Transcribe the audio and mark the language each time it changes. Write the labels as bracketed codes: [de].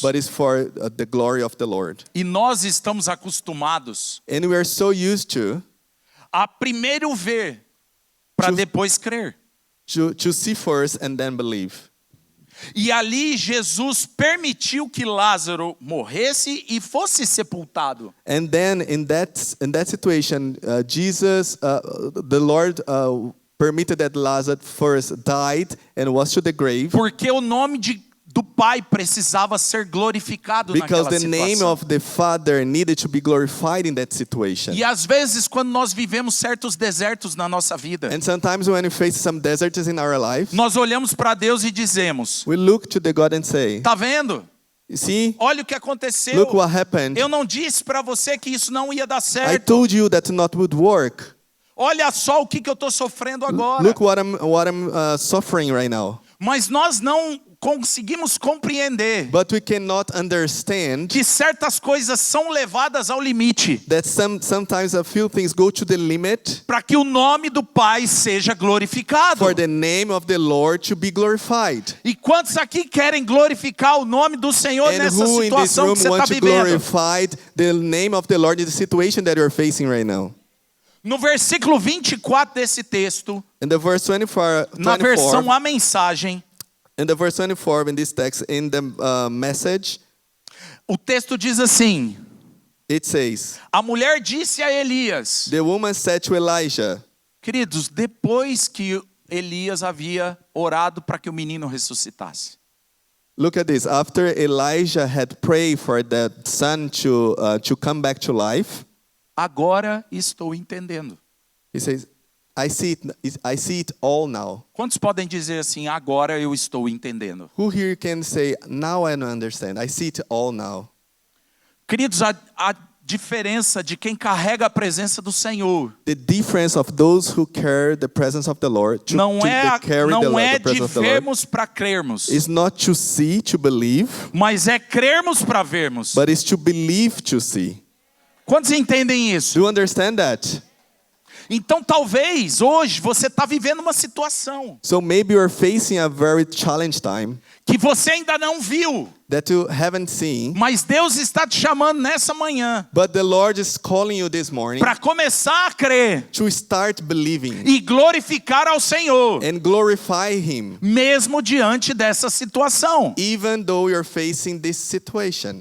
[en] but is for the glory of the Lord. [pt] E nós estamos acostumados [en] And we are so used [pt] a primeiro ver para [en] To- [pt] depois crer. [en] to see first and then believe. [pt] E ali Jesus permitiu que Lázaro morresse e fosse sepultado. [en] And then in that situation, the Lord permitted that Lazarus first died and was to the grave, [pt] Porque o nome do Pai precisava ser glorificado [en] because [pt] naquela [en] the name [pt] situação. [en] of the Father needed to be glorified in that situation. [pt] E às vezes quando nós vivemos certos desertos na nossa vida, [en] And sometimes when we face some deserts in our life, [pt] nós olhamos para Deus e dizemos: [en] we look to the God and say, [pt] tá vendo? [en] "You see, [pt] Olha o que aconteceu. [en] look what happened. [pt] Eu não disse para você que isso não ia dar [en] I [pt] certo. [en] told you that not would work. [pt] Olha só o que eu estou sofrendo agora." [en] Look what I'm suffering right now." [pt] Mas nós não conseguimos compreender [en] But we cannot understand [pt] que certas coisas são levadas ao limite [en] that sometimes a few things go to the limit [pt] para que o nome do Pai seja glorificado. [en] for the name of the Lord to be glorified. [pt] E quantos aqui querem glorificar o nome do Senhor [en] And [pt] nessa [en] who in this [pt] situação [en] room [pt] que você está [en] want to [pt] vivendo? [en] glorify the name of the Lord in the situation that you're facing right now? [pt] No versículo 24 desse texto, [en] In the verse 24, [pt] na versão A Mensagem, [en] in the verse 24 in this text, in the message, [pt] o texto diz assim: [en] it says, [pt] a mulher disse a Elias, [en] "The woman said to Elijah," [pt] queridos, depois que Elias havia orado para que o menino ressuscitasse. [en] look at this, after Elijah had prayed for that son to come back to life, [pt] Agora estou entendendo. [en] he says, I see it all now. [pt] Quantos podem dizer assim, agora eu estou entendendo? [en] Who here can say, now I understand, I see it all now? [pt] Queridos, a diferença de quem carrega a presença do Senhor [en] The difference of those who carry the presence of the Lord, [pt] não é de [en] presence of the Lord, [pt] vermos para crermos, [en] is not to see, to believe, [pt] mas é crermos para vermos. [en] but is to believe to see. [pt] Quantos entendem isso? [en] Do you understand that? [pt] Então talvez hoje você está vivendo uma situação [en] So maybe you're facing a very challenging time [pt] que você ainda não viu, [en] that you haven't seen, [pt] mas Deus está te chamando nessa manhã [en] but the Lord is calling you this morning [pt] para começar a crer [en] to start believing [pt] e glorificar ao Senhor, [en] and glorify Him, [pt] mesmo diante dessa situação. [en] even though you're facing this situation.